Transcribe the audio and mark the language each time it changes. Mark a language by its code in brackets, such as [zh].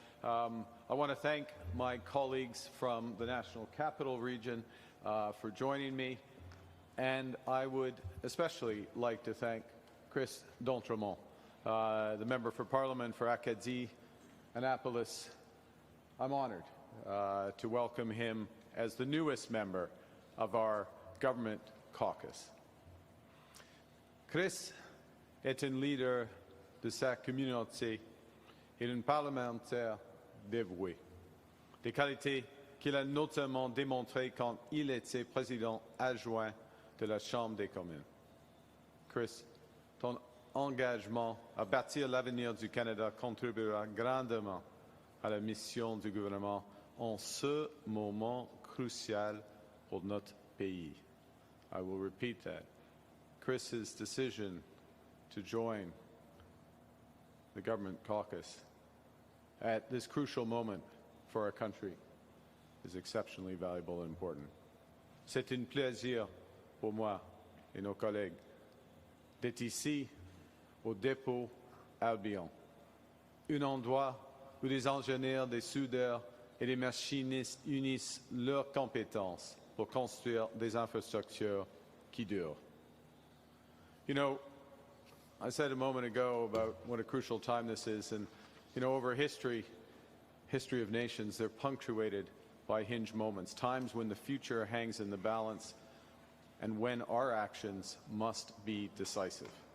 [en] I want to thank my colleagues from the National Capital Region for joining me, and I would especially like to thank Chris D'Entremont, the Member for Parliament for Acadie, Annapolis. I'm honored to welcome him as the newest member of our government caucus. [fr] Chris est un leader de sa communauté et un parlementaire dévoué, des qualités qu'il a notamment démontrées quand il était président adjoint de la Chambre des communes. Chris, ton engagement à bâtir l'avenir du Canada contribuera grandement à la mission du gouvernement en ce moment crucial pour notre pays. [en] I will repeat that. Chris's decision to join the government caucus at this crucial moment for our country is exceptionally valuable and important. [fr] C'est un plaisir pour moi et nos collègues d'être ici au dépôt Albion, un endroit où des ingénieurs, des soudeurs et des machinistes unissent leurs compétences pour construire des infrastructures qui durent. [en] You know, I said a moment ago about what a crucial time this is, and you know, over history of nations, they're punctuated by hinge moments, times when the future hangs in the balance and when our actions must be decisive.